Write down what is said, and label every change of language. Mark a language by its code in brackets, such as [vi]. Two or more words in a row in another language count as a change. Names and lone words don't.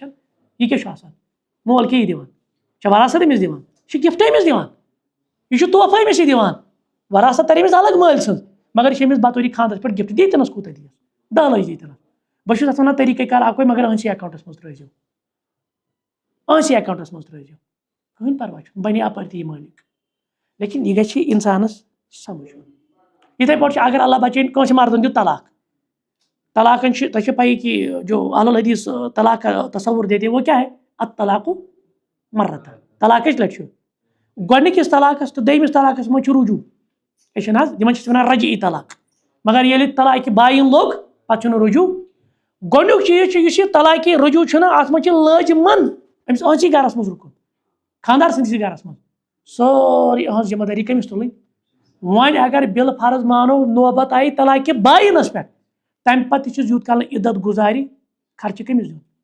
[ks] یہِ کیاہ چھُ آسان مول کیٛاہ یہِ دِوان چھےٚ وراثت أمِس دِوان یہِ چھُ گفٹ أمِس دِوان یہِ چھُ تحفہٕ أمِسٕے دِوان وراثت ترِ أمِس الگ مٲلۍ سٕنٛز مگر یہِ چھِ أمِس بطورِ خانٛدرس پٮ۪ٹھ گفٹ دیٖتنس کوٗتاہ دِیس 10 لچھ دیٖتنس بہٕ چھُس اتھ ونان طریٖقے کار اکوے مگر أہنٛدسٕے اکاونٹس منٛز ترٲیزیو أہنٛدسٕے اکاونٹس منٛز ترٲیزیو کٕہٕنۍ پرواے چھُنہٕ بنہِ اپٲرۍ تہِ یہِ مٲلِک لیکن یہِ گژھِ انسانس سمجھ یِتھے پٲٹھۍ چھُ اگر اللہ بچٲیِن کٲنٛسہِ مردن دیُت طلاق طلاقن چھِ تۄہہِ چھو پایی [ur] کہ جو اہل الحدیث طلاق کا تصور دیتے وہ کیا ہے [ar] الطلاق مرتان [ks] طلاق کٔژِ لٹہِ چھُ گۄڈنِکِس طلاقس تہٕ دوٚیمِس طلاقس منٛز چھُ رجوٗع أسۍ چھِنہٕ حظ یِمن چھِ ونان رجعی طلاق مگر ییٚلہِ طلاقہِ باین لوٚگ پتہٕ چھُنہٕ رجوٗع گۄڈنیُک چیٖز چھُ یُس یہِ طلاقہِ رجوٗع چھُنہ اتھ منٛز چھِ لٲزِمن أمِس أہنٛدسٕے گرس منٛز رُکُن خانٛدار سٕنٛدسٕے گرس منٛز سٲرٕے أہنٛز ذمہٕ دٲری کٔمِس تُلٕنۍ وۄنۍ اگر بِل فرض مانو نوبت آیہِ طلاقہِ باینس پٮ۪ٹھ تمہِ پتہٕ تہِ چھُس یوٗت کال عدت گُزارِ خرچہِ کٔمِس دیُن